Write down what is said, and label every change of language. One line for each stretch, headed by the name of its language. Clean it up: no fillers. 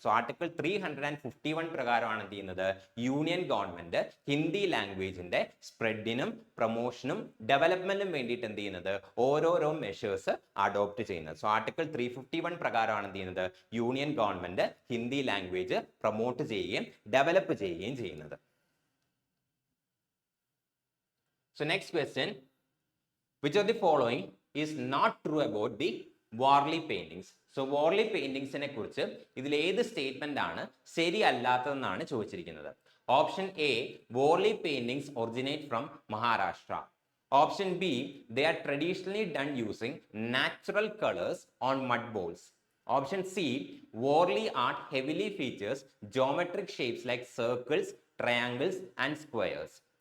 Malayalam: So article 351 പ്രകാരമാണ് എന്ത് ചെയ്യുന്നത്, യൂണിയൻ ഗവൺമെന്റ് ഹിന്ദി ലാംഗ്വേജിന്റെ സ്പ്രെഡിനും പ്രൊമോഷനും ഡെവലപ്മെന്റിനും വേണ്ടിയിട്ട് എന്ത് ചെയ്യുന്നത്, ഓരോരോ മെഷേഴ്സ് അഡോപ്റ്റ് ചെയ്യുന്നത്. സോ ആർട്ടിക്കിൾ 351 പ്രകാരമാണ് എന്ത് ചെയ്യുന്നത്, union government Hindi language promote ചെയ്യുകയും ഡെവലപ്പ് ചെയ്യുകയും ചെയ്യുന്നത്.
English: So next question, which of the following is not true about the Warli paintings?
Malayalam: So Warli paintings നെ കുറിച്ച് ഇതിൽ ഏത് സ്റ്റേറ്റ്മെന്റ് ആണ് ശരിയല്ലാത്തതെന്നാണ് ചോദിച്ചിരിക്കുന്നത്.
English: Option A, Warli paintings originate from Maharashtra. Option B, they are traditionally done using natural colors on mud bowls. Option C, Warli art heavily features geometric shapes like circles, triangles and squares.